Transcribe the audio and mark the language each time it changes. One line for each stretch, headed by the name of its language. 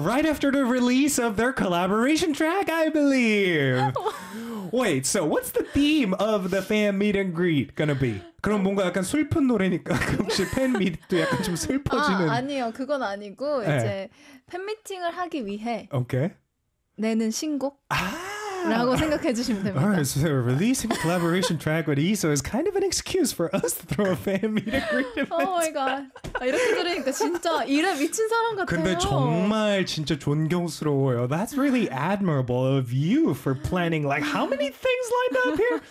English: Right after the release of their collaboration track, I believe. Wait, so what's the theme of the fan meet and greet gonna be?
Korean: 그럼 뭔가 약간 슬픈 노래니까 혹시 팬미팅도 약간 좀 슬퍼지는 아, 아니요. 그건 아니고 네. 이제 팬미팅을 하기 위해 오케이. 내는 신곡 아! 라고 생각해 주시면 됩니다.
English: All right, so releasing a collaboration track with Iso is kind of an excuse for us to throw a fan meet and greet event. Oh my god.
Korean: 아, 이렇게 들으니까 진짜 일에 미친 사람 같아요. 근데 정말 진짜 존경스러워요.
English: That's really admirable of you for planning like how many things lined up here?